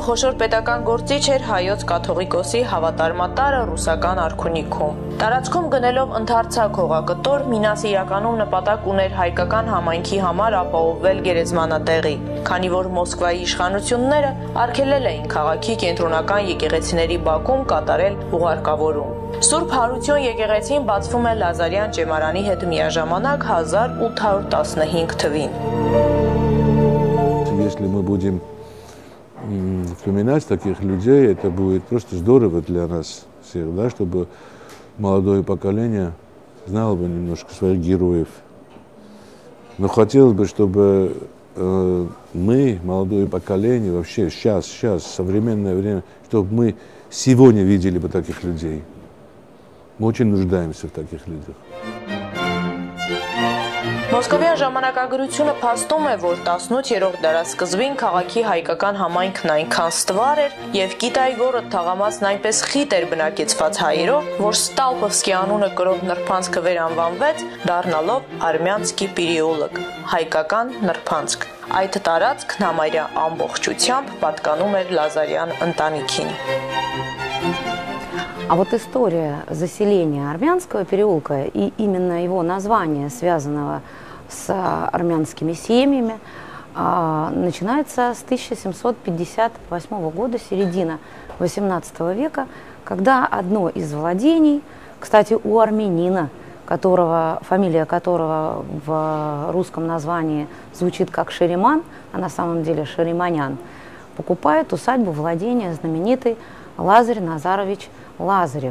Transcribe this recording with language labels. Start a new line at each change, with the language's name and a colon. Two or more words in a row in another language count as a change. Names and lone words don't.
Armenian: խոշոր պետական գործիչ էր հայոց կաթողիկոսի հավատարմատարը ռուսական արքունիքում։ Տարածքում գնելով ընդարձակ հողակտոր, Մինասը իրականում նպատակ ուներ հայկական համայնքի համար ապահովել գերեզմանատեղի, քանի որ Մոսկվայի իշխանությունները արգելել էին քաղաքի կենտրոնական եկեղեցիների բակում կատարել ուղարկավորում։ Սուրբ Հարություն եկեղեցին բացվում է Լազարյան ճեմարանի հետ միաժամանակ 1815 թվին։
Russian: Если мы будем вспоминать таких людей, это будет просто здорово для нас всех, да, чтобы молодое поколение знало бы немножко своих героев. Но хотелось бы, чтобы мы, молодое поколение, вообще сейчас, современное время, чтобы мы сегодня видели бы таких людей. Мы очень нуждаемся в таких людях.
Armenian: Մոսկովյան ժամանակագրությունը փաստում է, որ 18-րդ դարասկզբին քաղաքի հայկական համայնքն այնքան ստվար էր եւ Կիտայի գորը թաղամասն այնպես խիտ էր բնակեցված հայերով, որ Ստալպովսկի անունը կրող նրբանցքը վերանվանվեց, դառնալով Արմյանսկի պերեոլոգ, հայկական նրբանցք։ Այդ տարածքն համարյա ամբողջությամբ պատկանում էր Լազարյան ընտանիքին։
Russian: А вот история заселения Армянского переулка и именно его название, связанного с армянскими семьями, начинается с 1758 года, середина XVIII века, когда одно из владений, кстати, у армянина, фамилия которого в русском названии звучит как Шериман, а на самом деле Шериманян, покупает усадьбу владения знаменитый Лазарь Назарович Лазарев.